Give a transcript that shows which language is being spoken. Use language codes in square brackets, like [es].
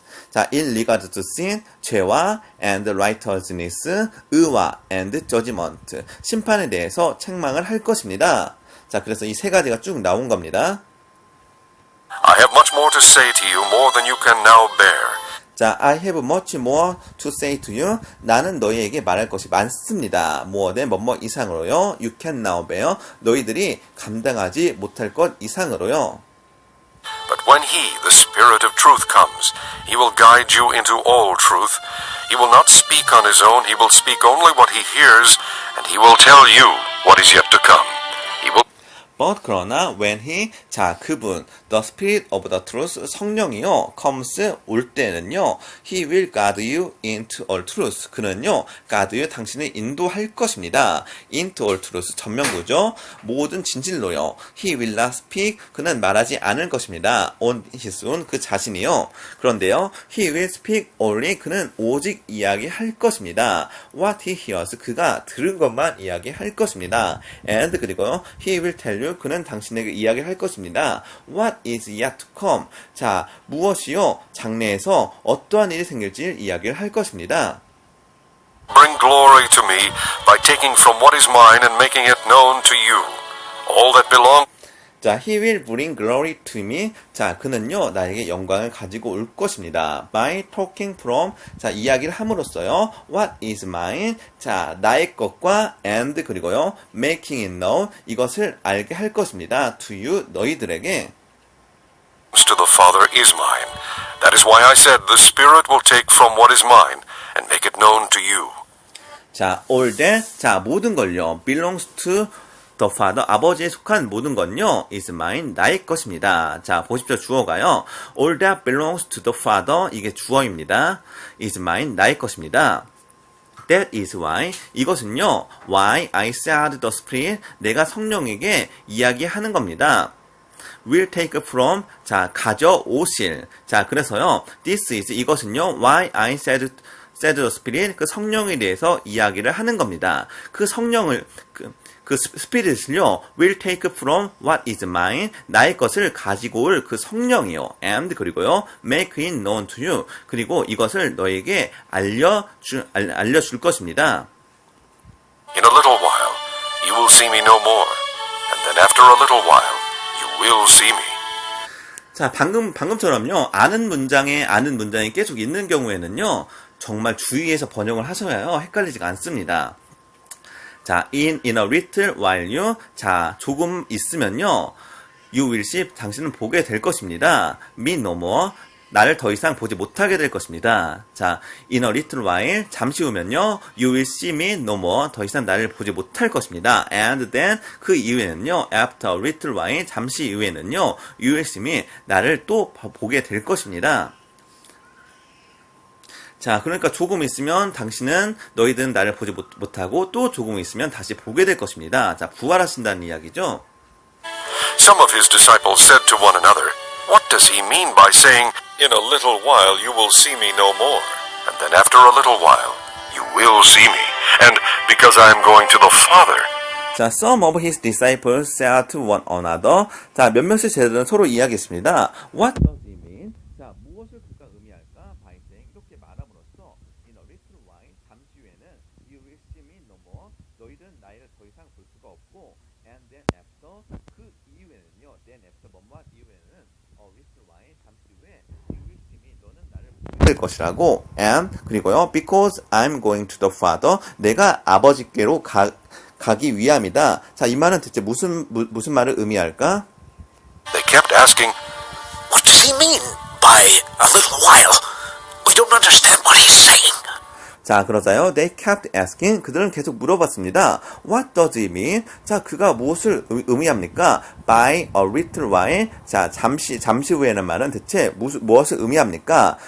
[ko] 자, [en] in regard to sin, [ko] 죄와, [en] and righteousness, [ko] 의와, [en] and judgment, [ko] 심판에 대해서 책망을 할 것입니다. 자, 그래서 이 세 가지가 쭉 나온 겁니다. [en] I have much more to say to you, more than you can now bear. 자, I have much more to say to you. [ko] 나는 너희에게 말할 것이 많습니다. [en] more than [ko] 뭐뭐 이상으로요. [en] You can now bear. [ko] 너희들이 감당하지 못할 것 이상으로요. [en] But when he, the Spirit of truth, comes, he will guide you into all truth. He will not speak on his own. He will speak only what he hears, and he will tell you what is yet to come. He will But 그러나 when he, 자, 그분, the spirit of the truth, [ko] 성령이요, [en] comes, [ko] 올 때는요, [en] he will guide you into all truth. [ko] 그는요, [en] guide you, [ko] 당신을 인도할 것입니다. [en] into all truth, 전명구죠. [ko] 모든 진실로요. [en] he will not speak, [ko] 그는 말하지 않을 것입니다. [en] on his own, [ko] 그 자신이요. 그런데요, [en] he will speak only, [ko] 그는 오직 이야기할 것입니다. [en] what he hears, [ko] 그가 들은 것만 이야기할 것입니다. and 그리고요, [en] he will tell you, [ko] 그는 당신에게 이야기할 것입니다. [en] What is yet to come? [ko] 자, 무엇이요? 장래에서 어떠한 일이 생길지 이야기를 할 것입니다. [en] bring glory to me by taking from what is mine and making it known to you. All that belongs. 자, he will bring glory to me. [ko] 자, 그는요, 나에게 영광을 가지고 올 것입니다. [en] by talking from, [ko] 자, 이야기를 함으로써요. [en] what is mine, [ko] 자, 나의 것과 and 그리고요, [en] making it known, [ko] 이것을 알게 할 것입니다. [en] to you, 너희들에게. To the Father is mine. That is why I said the Spirit will take from what is mine and make it known to you. [ko] 자, [en] all that, [ko] 자, 모든 걸요, [en] belongs to the Father, [ko] 아버지에 속한 모든 건요, [en] is mine, [ko] 나의 것입니다. 자, 보십시오, 주어가요. [en] All that belongs to the Father, [ko] 이게 주어입니다. [en] is mine, [ko] 나의 것입니다. [en] That is why, [ko] 이것은요, [en] why I said the Spirit, [ko] 내가 성령에게 이야기하는 겁니다. [en] will take from, 자, 가져오실. [ko] 자, 그래서요, [en] this is, [ko] 이것은요, [en] why I said the Spirit, [ko] 그 성령에 대해서 이야기를 하는 겁니다. 그 성령을, 그 스피릿을요, [en] will take from what is mine, [ko] 나의 것을 가지고 올 그 성령이요, and 그리고요, [en] make it known to you, [ko] 그리고 이것을 너에게 알려줄 것입니다. [en] In a little while, you will see me no more, and then after a little while, you will see me. [ko] 자, 방금처럼요, 아는 문장이 계속 있는 경우에는요, 정말 주의해서 번역을 하셔야요, 헷갈리지가 않습니다. 자, [en] in a little while you, [ko] 자, 조금 있으면요, [en] you will see, [ko] 당신은 보게 될 것입니다. [en] me no more, [ko] 나를 더 이상 보지 못하게 될 것입니다. [en] 자, in a little while, [ko] 잠시 후면요, [en] you will see me no more, [ko] 더 이상 나를 보지 못할 것입니다. [en] and then, [ko] 그 이후에는요, [en] after a little while, [ko] 잠시 이후에는요, [en] you will see me, [ko] 나를 또 보게 될 것입니다. 자, 그러니까 조금 있으면 당신은 너희들은 나를 보지 못하고 또 조금 있으면 다시 보게 될 것입니다. 자, 부활하신다는 이야기죠. [en] Some of his disciples said to one another, What does he mean by saying, In a little while you will see me no more, and then after a little while you will see me, and because I am going to the Father. 자, some of his disciples said to one another. [ko] 자, 몇몇의 제자들은 서로 이야기했습니다. [en] What does he mean? [ko] 자, 무엇을 그가 의미할까? [en] by saying, [ko] 이렇게 말함으로써 [en] in a little while, [ko] 잠시 후에는 [en] you will see me no more, [ko] 너희들은 나를 더 이상 볼 수가 없고, [en] and then after, [ko] 그 이후에는요, [en] then after [ko] 뭐뭐 이후에는 [en] a little while, [ko] 잠시 후에 [en] you will see me, [ko] 너는 나를 보게 될 것이라고, and 그리고요, [en] because I'm going to the Father, [ko] 내가 아버지께로 가기 위함이다. 자, 이 말은 대체 무슨 말을 의미할까? [en] They kept asking, What does he mean by a little while? We don't understand what he's saying. [ko] 자, 그러자요. [en] They kept asking. [ko] 그들은 계속 물어봤습니다. [en] What does it mean? [ko] 자, 그가 무엇을 의미합니까? [en] By a little while. [ko] 자, 잠시 후에는 말은 대체 무엇을 의미합니까?